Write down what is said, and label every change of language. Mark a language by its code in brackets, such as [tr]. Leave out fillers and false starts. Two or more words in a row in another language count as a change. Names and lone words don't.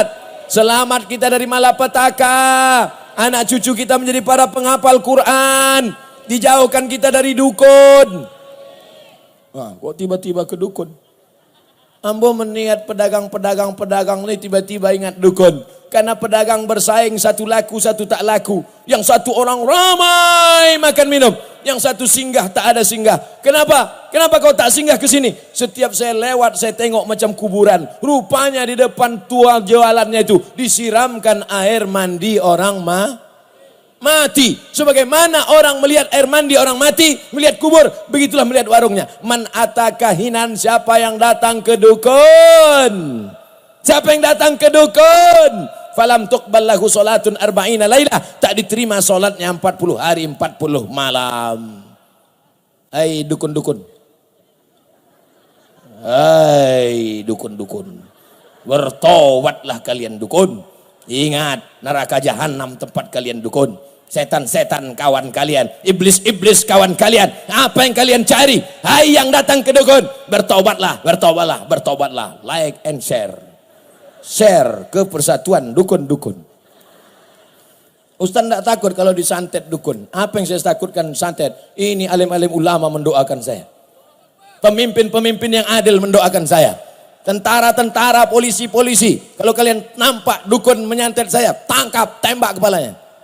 [ms] Selamat kita dari malapetaka. Anak cucu kita menjadi para penghafal Quran. Dijauhkan kita dari dukun. Kok tiba-tiba ke dukun? Ambo meniat pedagang ini tiba-tiba ingat dukun. Karena pedagang bersaing, satu laku satu tak laku. Yang satu orang ramai makan minum, yang satu singgah tak ada singgah. Kenapa? Kenapa kau tak singgah ke sini? Setiap saya lewat saya tengok macam kuburan. Rupanya di depan tua jualannya itu disiramkan air mandi orang mati. Sebagaimana orang melihat air mandi orang mati, melihat kubur, begitulah melihat warungnya. [ar] من أتى كاهنا, [ms] siapa yang datang ke dukun? Siapa yang datang ke dukun? [ar] فلم تقبل له صلاة أربعين ليلة, [ms] tak diterima salatnya 40 hari 40 malam. Hai dukun-dukun. Hai dukun-dukun. Bertobatlah kalian dukun. Ingat, neraka jahanam tempat kalian dukun. Setan-setan kawan kalian, iblis-iblis kawan kalian. Apa yang kalian cari? Hai yang datang ke dukun, bertobatlah, bertobatlah, bertobatlah. [en] Like and share. [ms] Share ke persatuan dukun-dukun. Ustaz tidak takut kalau disantet dukun. Apa yang saya takutkan santet? Ini alim-alim ulama mendoakan saya. Pemimpin-pemimpin yang adil mendoakan saya. Tentara-tentara, polisi-polisi. Kalau kalian nampak dukun menyantet saya, tangkap, tembak kepalanya.